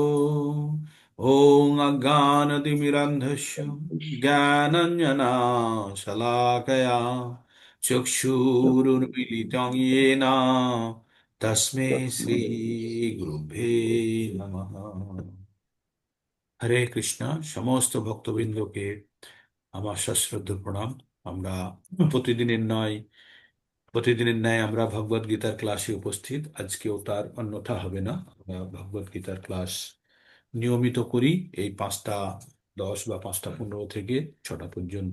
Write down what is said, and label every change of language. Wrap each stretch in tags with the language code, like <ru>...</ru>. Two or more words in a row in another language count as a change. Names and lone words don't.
<sa>ओम अज्ञानतिमिरन्धस्य ज्ञानञ्जनशलाकया चक्षुरुन्मीलितं येन तस्मै श्री गुरुभ्ये नमः।</sa> <bn>হরে কৃষ্ণ। সমস্ত ভক্তবৃন্দকে আমার সশ্রদ্ধ প্রণাম। আমরা প্রতিদিনের নয় প্রতিদিনের ন্যায় আমরা ভগবদ গীতার ক্লাসে উপস্থিত। আজকেও তার অন্যথা হবে না। আমরা ভগবদ গীতার ক্লাস নিয়মিত করি এই 5টা 10 বা 5টা 15 থেকে 6টা পর্যন্ত।</bn>